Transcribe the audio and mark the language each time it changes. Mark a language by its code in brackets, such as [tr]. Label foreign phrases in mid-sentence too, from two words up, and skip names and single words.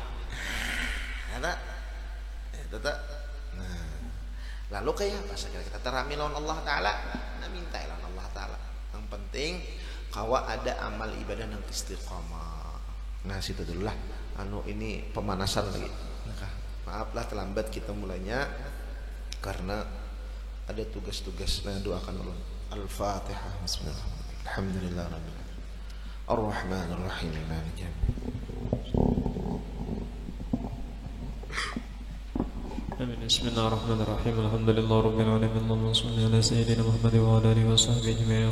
[bjn] Ada nah, lalu kayak apa sekali kita terami lawan Allah Ta'ala, nah minta lawan Allah Ta'ala. Yang penting kawa ada amal ibadah yang istiqamah. Nah situ dulu lah ini pemanasan lagi. Maaflah terlambat kita mulainya karena ada tugas-tugas. Nah doakan ulun. Al-Fatihah. [ar] بسم الله الرحمن الرحيم. الحمد لله رب العالمين. الرحمن الرحيم. مالك يوم الدين. بسم الله الرحمن الرحيم. الحمد لله رب العالمين. اللهم صل على سيدنا محمد وعلى آله وصحبه أجمعين.